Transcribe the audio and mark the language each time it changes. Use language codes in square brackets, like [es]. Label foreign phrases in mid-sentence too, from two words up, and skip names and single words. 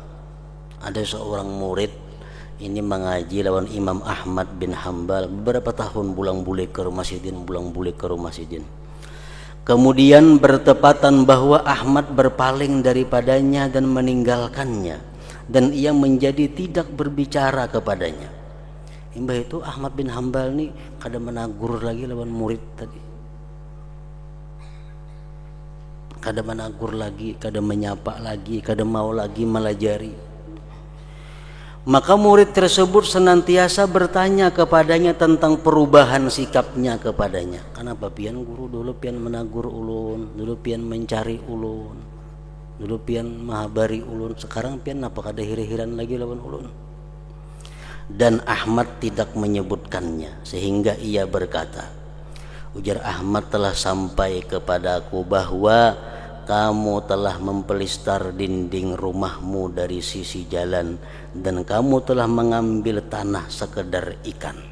[id] Ada seorang murid ini mengaji lawan Imam Ahmad bin Hanbal beberapa tahun, pulang balik ke rumah sidin. Kemudian bertepatan bahwa Ahmad berpaling daripadanya dan meninggalkannya, dan ia menjadi tidak berbicara kepadanya. [bjn] Imbah itu Ahmad bin Hanbal nih kada menagur lagi lawan murid tadi, kada menagur lagi, kada menyapa lagi, kada mau lagi melajari. [id] Maka murid tersebut senantiasa bertanya kepadanya tentang perubahan sikapnya kepadanya. [bjn] Kenapa pian guru dulu pian menagur ulun, dulu pian mencari ulun, dulu pian mahabari ulun, sekarang pian apa kada hiri-hiran lagi lawan ulun? [id] Dan Ahmad tidak menyebutkannya, sehingga ia berkata, ujar Ahmad, telah sampai kepadaku bahwa kamu telah mempelistar dinding rumahmu dari sisi jalan, dan kamu telah mengambil tanah sekedar ikan.